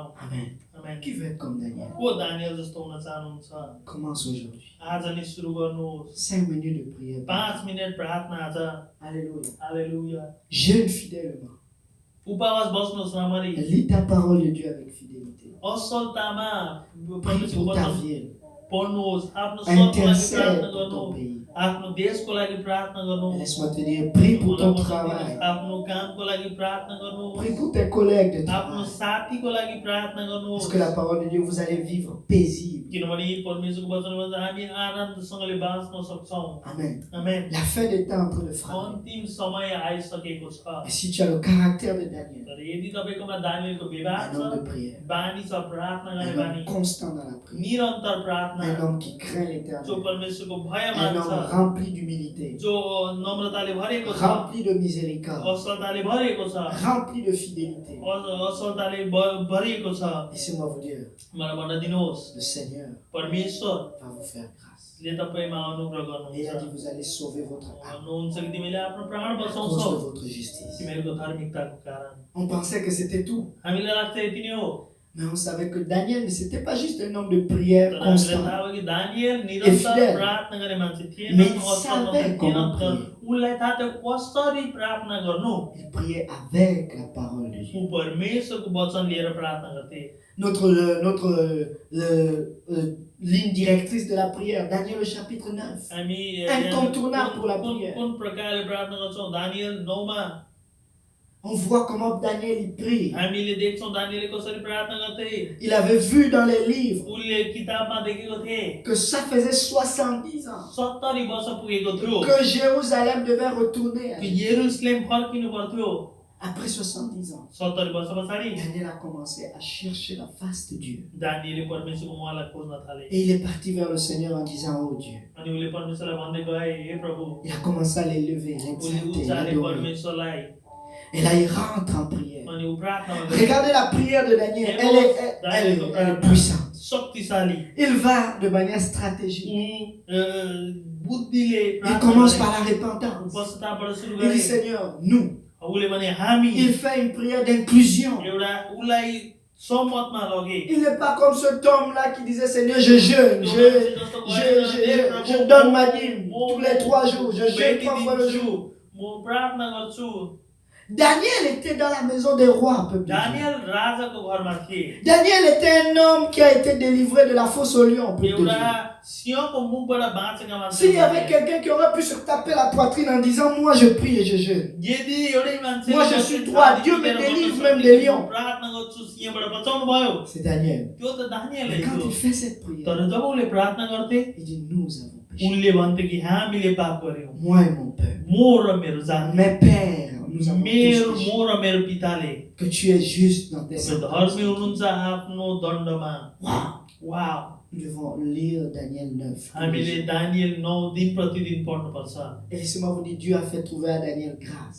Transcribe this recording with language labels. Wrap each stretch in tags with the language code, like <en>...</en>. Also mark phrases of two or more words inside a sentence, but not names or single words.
<fr>Amen.</fr> <ne>आमेन</ne> <fr>Qui veut être comme Daniel?</fr> <ne>को दानिएल जस्तो हुन चाहनुहुन्छ</ne> <fr>Commence aujourd'hui.</fr> <ne>आज नै सुरु गर्नुहोस्</ne> <fr>5 minutes de prière.</fr> <ne>5 मिनेट प्रार्थना आज</ne> <fr>Alléluia.</fr> <ne>हालेलुया</ne> <fr>Jeûne fidèlement.</fr> <ne>उपवास बस्नुहोस् राम्ररी</ne> <fr>Lis ta parole de Dieu avec fidélité.</fr> <ne>असलतामा</ne> <fr>Prie</fr> <ne>परमेश्वरको</ne> <fr>pour ta</fr> <ne>वचन</ne> <fr>ville.</fr> <ne>पढ्नुहोस् आफ्नो सबको लागि</ne> <fr>Intercède</fr> <ne>प्रार्थना</ne> <fr>pour ton</fr> <ne>गर्नु</ne> <fr>pays.</fr> <ne>आफ्नो देशको लागि प्रार्थना गर्नु</ne> <fr>Laisse-moi te dire, prie pour ton travail.</fr> <ne>आफ्नो कामको लागि प्रार्थना गर्नु</ne> <fr>Prie pour tes collègues de</fr> <ne>आफ्नो</ne> <fr>travail.</fr> <ne>साथीको लागि प्रार्थना गर्नु</ne> <fr>Parce que la parole de Dieu, vous allez vivre paisible.</fr> <ne>किनभने परमेश्वरको वचनमा हामी आनन्दसँगले बाँच्न सक्छौँ</ne> <fr>Amen.</fr> <ne>आमेन</ne> <fr>La fin des temps est en train de frapper.</fr> <ne>अन्तिम समय आइसकेको छ</ne> <fr>Et si tu as le caractère de Daniel,</fr> <ne>तर यदि तपाईँकोमा दानियलको व्यवहार</ne> <fr>un homme de</fr> <ne>छ</ne> <fr>prière,</fr> <ne>बानी छ प्रार्थना गर्ने</ne> <fr>un</fr> <ne>बानी</ne> <fr>homme constant dans la prière,</fr> <ne>निरन्तर</ne> <fr>un</fr> <ne>प्रार्थना</ne> <fr>homme qui craint</fr> <ne>जो</ne> <fr>l'éternel,</fr> <ne>परमेश्वरको भय</ne> <fr>un</fr> <ne>मान्छ</ne> <fr>homme rempli d'humilité,</fr> <ne>जो नम्रताले भरेको छ</ne> <fr>rempli de miséricorde,</fr> <ne>असलताले भरेको छ</ne> <fr>rempli de fidélité.</fr> <ne>असलताले भरिएको छ</ne> <fr>Laissez-moi vous dire,</fr> <ne>मलाई भन्न दिनुहोस्</ne> <fr>le Seigneur</fr> <ne>परमेश्वर</ne> <fr>va vous faire grâce.</fr> <ne>ले तपाईमा अनुग्रह</ne> <fr>Et il a dit,</fr> <ne>गर्नुहुन्छ</ne> <fr>vous allez sauver votre âme</fr> <ne>भन्नुहुन्छ कि तिमीले आफ्नो प्राण</ne> <fr>à cause</fr> <ne>बचाउँछौ</ne> <fr>de votre justice.</fr> <ne>तिमीहरूको धार्मिकताको कारण</ne> <fr>On pensait que c'était tout.</fr> <ne>हामीलाई लाग्छ यति नै हो</ne> <fr>Mais on savait que Daniel, ce n'était pas juste un homme de prière</fr> <ne>तर हामीलाई</ne> <fr>constant.</fr> <ne>थाहा भयो कि दानियल निरन्तर</ne> <fr>fidèle.</fr> <ne>प्रार्थना गर्ने मान्छे थिएन</ne> <fr>Mais il</fr> <ne>असल</ne> <fr>savait</fr> <ne>मान्छे थिएन</ne> <fr>comment</fr> <ne>तर</ne> <fr>prier.</fr> <ne>उनलाई थाहा थियो कसरी प्रार्थना गर्नु</ne> <fr>Il priait avec la parole de Dieu.</fr> <ne>ऊ परमेश्वरको वचन लिएर प्रार्थना गर्थे</ne> <fr>Notre ligne directrice de la prière, Daniel au chapitre 9.</fr> <ne>हामी</ne> <fr>Incontournable pour la prière.</fr> <ne>कुन प्रकारले प्रार्थना गर्छौँ दानियल 9 मा</ne> <fr>On voit comment Daniel il prie.</fr> <ne>हामीले देख्छौँ दानियलले कसरी प्रार्थना गर्थे</ne> <fr>Il avait vu dans les livres</fr> <ne>उनले किताबमा देखेको थिए</ne> <fr>que ça faisait 70 ans</fr> <ne>70 वर्ष पुगेको थियो</ne> <fr>que Jérusalem devait retourner.</fr> <ne>कि यरुशलेम फर्किनु पर्थ्यो</ne> <fr>Après 70 ans,</fr> <ne>70 वर्ष पछाडि</ne> <fr>Daniel a commencé à chercher la face de Dieu.</fr> <ne>दानियलले परमेश्वरको उहाँलाई खोज्न थाले</ne> <fr>Et il est parti vers le Seigneur en disant, oh Dieu.</fr> <ne>अनि उले परमेश्वरलाई भन्दै गए हे प्रभु</ne> <fr>Il a commencé à l'élever,</fr> <ne>उले</ne> <fr>l'exalter,</fr> <ne>उचाले</ne> <fr>l'adorer.</fr> <ne>परमेश्वरलाई</ne> <fr>Et là, il rentre en prière.</fr> <ne>अनि ऊ प्रार्थना गर्दै</ne> <fr>Regardez la prière de Daniel, elle est puissante.</fr> <ne>शक्तिशाली</ne> <fr>Il va de manière stratégique.</fr> <ne>बुद्धिले</ne> <fr>Il commence par la repentance.</fr> <ne>पश्चातापबाट सुरु</ne> <fr>Il</fr> <ne>गरे</ne> <fr>dit, Seigneur, nous.</fr> <ne>उले भने हामी</ne> <fr>Il fait une prière d'inclusion.</fr> <ne>एउटा उलाई सम्मतमा लगे</ne> <fr>Il n'est pas comme cet homme-là qui disait, Seigneur, je jeûne, je donne ma dîme tous les 3 jours, je jeûne 3 fois le jour.</fr> <ne>म प्रार्थना गर्छु</ne> <fr>Daniel était dans la maison des rois, peuple de Dieu.</fr> <ne>दानियल राजाको घरमा थिए</ne> <fr>Daniel était un homme qui a été délivré de la fosse au lion, peuple de Dieu.</fr> <ne>एउटा सिंहको मुखबाट बाँचेका मान्छे</ne> <fr>S'il y avait quelqu'un qui aurait pu se taper la poitrine en disant, moi je prie et je jeûne.</fr> <ne>यदि एउटै मान्छे</ne> <fr>Moi, je suis droit. Dieu me délivre même des lions.</fr> <ne>प्रार्थना गर्छु सिंहबाट बचाउनु भयो</ne> <fr>C'est Daniel.</fr> <ne>त्यो त दानियलै</ne> <fr>Mais quand</fr> <ne>थियो</ne> <fr>il fait cette prière,</fr> <ne>तर जब उले प्रार्थना गर्थे</ne> <fr>il dit, nous avons péché.</fr> <ne>उनले भन्थे कि हामीले पाप गर्यौं</ne> <fr>Moi et mon père.</fr> <ne>म र मेरो जाति</ne> <fr>Mes pères, nous avons tous</fr> <ne>मेरो</ne> <fr>péché.</fr> <ne>म र मेरो पिताले</ne> <fr>Que tu es juste dans tes</fr> <ne>धर्मी</ne> <fr>sentences.</fr> <ne>हुनुहुन्छ आफ्नो दण्डमा</ne> <fr>Wow.</fr> <ne>वाव</ne> <fr>Nous devons lire Daniel 9.</fr> <ne>हामीले दानियल 9 दिन प्रतिदिन पढ्नुपर्छ</ne> <fr>Et laissez-moi vous dire, Dieu a fait trouver à Daniel grâce.</fr>